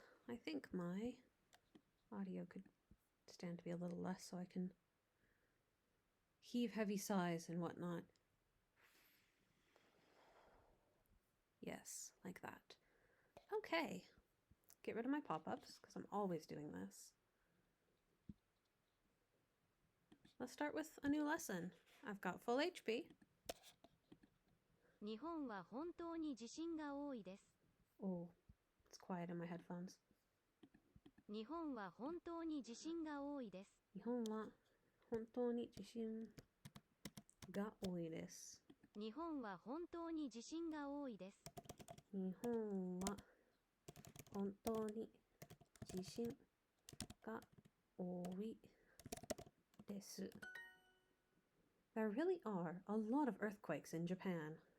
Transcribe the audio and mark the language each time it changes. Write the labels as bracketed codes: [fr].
[en] I think my audio could stand to be a little less so I can heave heavy sighs and whatnot. Yes, like that. Okay. Get rid of my pop-ups because I'm always doing this. Let's start with a new lesson. I've got full HP. [ja] 日本は本当に地震が多いです。 [en] Oh, it's quiet in my headphones. [ja] 日本は本当に地震が多いです。日本は本当に地震が多いです。日本は本当に地震が多いです。日本は本当に地震が多いです。 [en] There really are a lot of earthquakes in Japan.